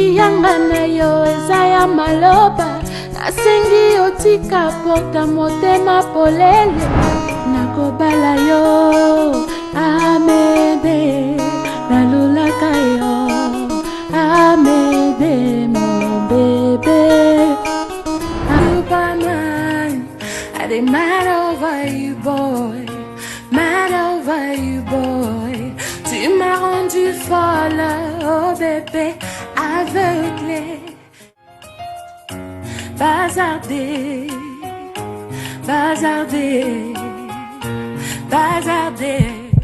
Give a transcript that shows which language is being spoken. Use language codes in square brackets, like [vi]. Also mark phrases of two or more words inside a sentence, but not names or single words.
[ln] nanga na yo eza ya maloba nasengi otika porta motema polele nakobala yo Amédée nalulaka yo [fr] Amédée mon bébé [pcm] you by mine I dey mad over you boy mad over you boy [fr] tu m'as rendu folle oh bébé aveuglé bazardé bazardé bazardé